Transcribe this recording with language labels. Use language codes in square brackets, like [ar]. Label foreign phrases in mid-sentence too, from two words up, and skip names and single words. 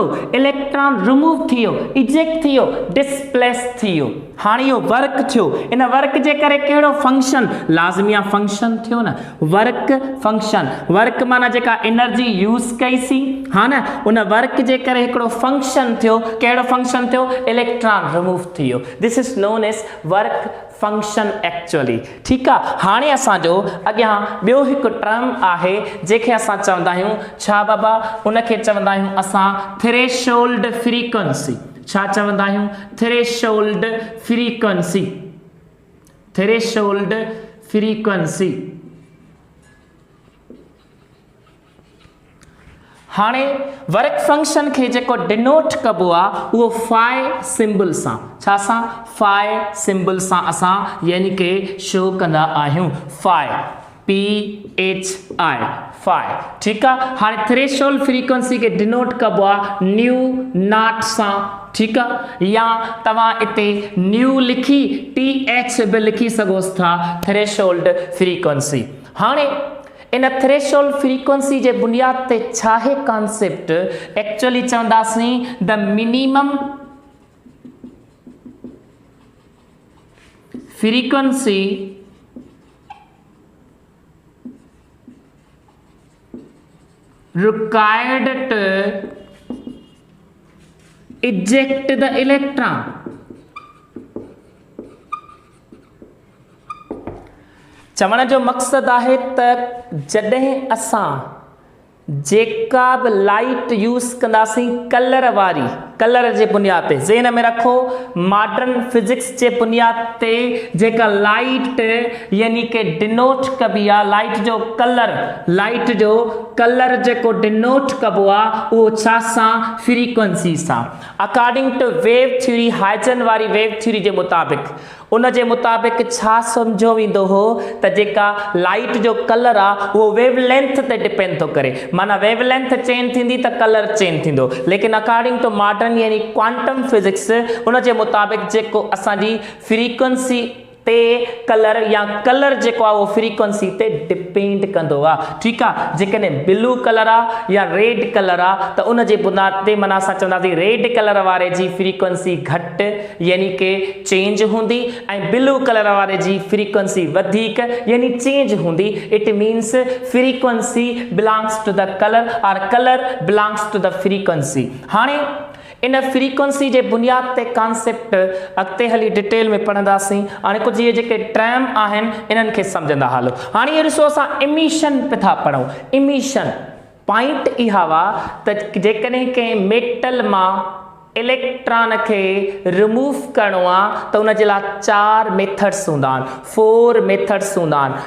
[en] electron remove [sd] थी वियो, इजेक्ट थी वियो, डिस्प्लेस थी वियो। हाणे इहो वर्क थियो, इन वर्क जे करे कहिड़ो फंक्शन, लाज़मी आहे फंक्शन थियो न, [en] work function. [sd] वर्क माना जेका [en] energy use [sd] कईसीं, हा न, उन वर्क जे करे हिकिड़ो फंक्शन थियो। कहिड़ो फंक्शन थियो? [en] electron remove [sd] थी वियो। [en] this is known as work function actually, [sd] ठीकु आहे। हाणे असांजो अॻियां ॿियो हिकु टर्म आहे जंहिंखे असां चवंदा आहियूं छा बाबा, उनखे चवंदा आहियूं असां [en] threshold frequency. [sd] छा चवंदा आहियूं? [en] threshold frequency. threshold frequency. [sd] हाणे [en] work function [sd] खे जेको डिनोट कबो आहे उहो [en] phi symbol [sd] सां, छा सां? [en] phi symbol [sd] सां असां यानी कि शो कंदा आहियूं। फाई, PHI, फाई, ठीकु आहे। हाणे [en] threshold frequency [sd] खे डिनोट कबो आहे [en] nu naught [sd] सां, ठीकु आहे। या तव्हां इते न्यू लिखी TH बि लिखी सघोसि था, [en] threshold frequency. [sd] हाणे इन [en] threshold frequency [sd] जे बुनियाद ते छा है [en] concept, actually [sd] चवंदासीं [en] the minimum frequency required to eject the electron. [sd] चवण जो मक़सदु आहे त जॾहिं असां जेका बि लाइट यूज़ कंदासीं कलर वारी, कलर जे बुनियाद ते ज़हन में रखो, [en] modern physics [sd] जे बुनियाद ते जेका लाइट यानी कि डिनोट कबी आहे, लाइट जो कलर जेको डिनोट कबो आहे उहो छा सां, फ्रीक्वेंसी सां। [en] according to wave theory, [sd] हाइजन वारी [en] wave theory [sd] जे मुताबिक़, उन जे मुताबिक़ छा सम्झो वेंदो हो त जेका लाइट जो कलर आहे उहो वेवलेंथ ते डिपेंड थो करे, माना [en] wavelength change [sd] थींदी त [en] colour change [sd] थींदो। [en] लेकिन according to modern यानी quantum physics, [sd] उन जे मुताबिक़ जेको असांजी फ्रीक्वेंसी ते कलर या कलर जेको आहे उहो फ्रीक्वेंसी ते डिपेंड कंदो आहे। ठीकु आहे, जेकॾहिं [en] blue colour [sd] आहे या [en] red colour [sd] आहे त उन जे बुनियाद ते माना असां चवंदासीं [en] red colour [sd] वारे जी फ्रीक्वेंसी घटि यानी कि चेंज हूंदी ऐं [en] blue colour [sd] वारे जी फ्रीक्वेंसी वधीक यानी चेंज हूंदी। [en] it means frequency belongs to the colour और colour belongs to the frequency. [sd] हाणे इन फ्रीक्वेंसी जे बुनियाद ते कॉन्सेप्ट अॻिते हली डिटेल में पढ़ंदासीं। हाणे कुझु इहे जेके टर्म आहिनि इन्हनि खे सम्झंदा हलो। हाणे इहो ॾिसो, असां इमिशन पिया पढ़ूं। [en] emission point [sd] इहा हुआ त जेकॾहिं कंहिं मेटल मां इलेक्ट्रॉन खे रिमूव करणो आहे त उन जे लाइ 4 मेथड्स हूंदा आहिनि, 4 मेथड्स हूंदा आहिनि।